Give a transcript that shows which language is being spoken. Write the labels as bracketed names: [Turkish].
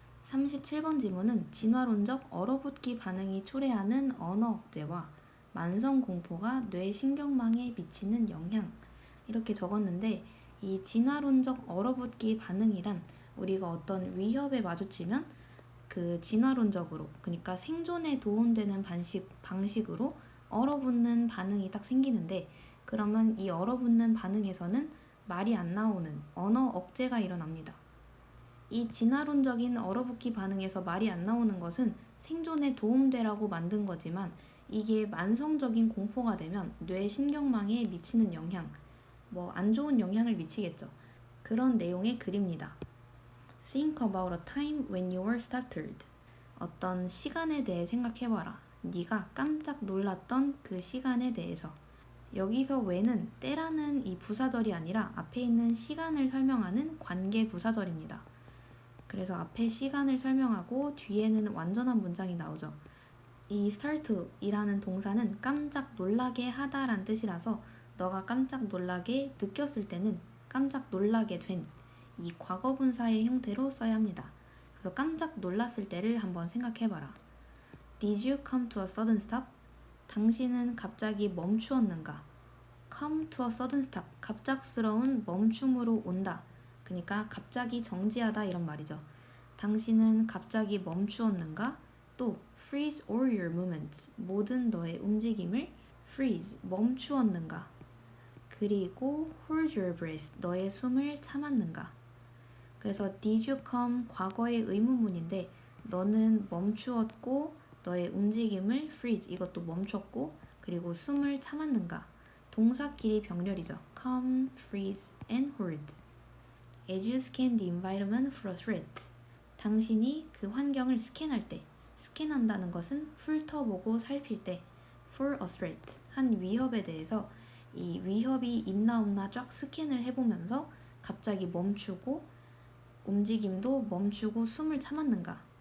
[Korean] 37번 지문은 진화론적 얼어붙기 반응이 초래하는 언어 억제와 만성 공포가 뇌 신경망에 미치는 영향 이렇게 적었는데 이 진화론적 얼어붙기 반응이란 우리가 어떤 위협에 마주치면 그 진화론적으로 그러니까 생존에 도움되는 방식으로 얼어붙는 반응이 딱 생기는데 그러면 이 얼어붙는 반응에서는 말이 안 나오는 언어 억제가 일어납니다. 이 진화론적인 얼어붙기 반응에서 말이 안 나오는 것은 생존에 도움되라고 만든 거지만 이게 만성적인 공포가 되면 뇌 신경망에 미치는 영향, 뭐 안 좋은 영향을 미치겠죠. 그런 내용의 글입니다. [English] Think about a time when you were startled. [Korean] 어떤 시간에 대해 생각해봐라. 네가 깜짝 놀랐던 그 시간에 대해서. 여기서 when은 때라는 이 부사절이 아니라 앞에 있는 시간을 설명하는 관계 부사절입니다. 그래서 앞에 시간을 설명하고 뒤에는 완전한 문장이 나오죠. 이 start이라는 동사는 깜짝 놀라게 하다란 뜻이라서 너가 깜짝 놀라게 느꼈을 때는 깜짝 놀라게 된 이 과거분사의 형태로 써야 합니다. 그래서 깜짝 놀랐을 때를 한번 생각해봐라. [English] Did you come to a sudden stop? [Korean] 당신은 갑자기 멈추었는가? [English] Come to a sudden stop. [Korean] 갑작스러운 멈춤으로 온다. 그러니까 갑자기 정지하다 이런 말이죠. 당신은 갑자기 멈추었는가? 또 [English] freeze all your movements. [Korean] 모든 너의 움직임을 freeze, 멈추었는가? 그리고 [English] hold your breath. [Korean] 너의 숨을 참았는가? 그래서 [English] did you come [Korean] 과거의 의문문인데 너는 멈추었고 너의 움직임을 freeze 이것도 멈췄고 그리고 숨을 참았는가? 동사끼리 병렬이죠. [English] come, freeze, and hold. As you scan the environment for a threat. [Korean] 당신이 그 환경을 스캔할 때, 스캔한다는 것은 훑어보고 살필 때, [English] for a threat, [Korean] 한 위협에 대해서 이 위협이 있나 없나 쫙 스캔을 해보면서 갑자기 멈추고 움직임도 멈추고 숨을 참았는가?